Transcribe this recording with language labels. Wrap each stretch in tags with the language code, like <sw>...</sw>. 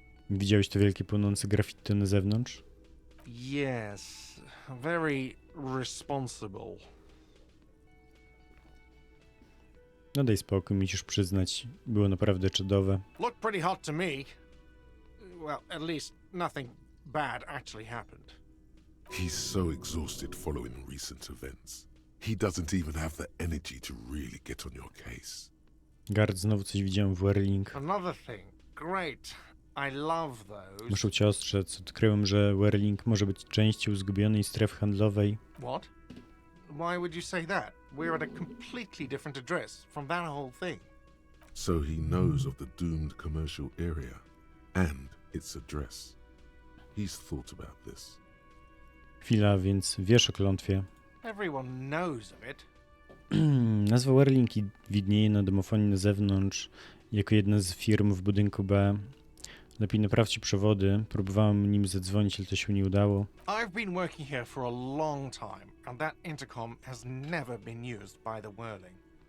<pl>Widziałeś to wielkie płonące graffiti na zewnątrz?</pl> <en>Yes, very responsible.</en> <pl>No daj spokój, musisz przyznać. Było naprawdę czadowe.</pl> <en>Looked pretty hot to me. Well, at least nothing bad actually happened. He's so exhausted following recent events. He doesn't even have the energy to really get on your case.</en> <pl>Gard, znowu coś widziałem w Werling.</pl> <en>Another thing. Great. I love those.</en> <pl>Muszę cię ostrzec. Odkryłem, że Werling może być częścią zgubionej strefy handlowej.</pl> <en>What? Why would you say that? We're at a completely different address from that whole thing. So he knows of the doomed commercial area and its address. He's thought about this.</en> <pl>Chwila, więc wiesz o klątwie.</pl> <en>Everyone knows of it.</en> <pl>Nazwa Werling widnieje na domofonie na zewnątrz jako jedna z firm w budynku B. Lepiej naprawcie przewody. Próbowałem nim zadzwonić, ale to się nie udało.</pl> <en>I've been working here for a long time, and that intercom has never been used by the Whirling.</en>